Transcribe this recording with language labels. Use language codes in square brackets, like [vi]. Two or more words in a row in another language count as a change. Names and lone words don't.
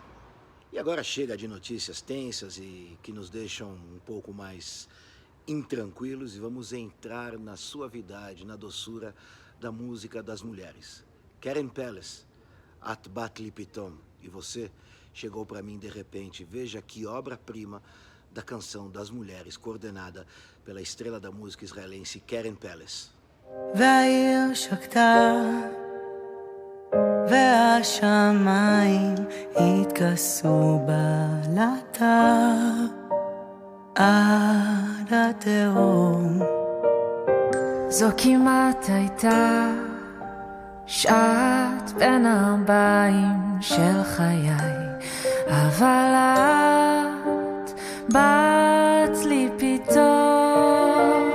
[pt] E agora chega de notícias tensas e que nos deixam um pouco mais intranquilos e vamos entrar na suavidade, na doçura da música das mulheres. Keren Peles, At Bat Li Pitom. E você chegou para mim de repente. Veja que obra-prima da canção das mulheres, coordenada pela estrela da música israelense Keren Peles. [he] והעיר שקטה והשמיים התכסו בלטה עד התהום. זו כמעט הייתה שעת בין הבאים של חיי, אבל את באת לי פתאום,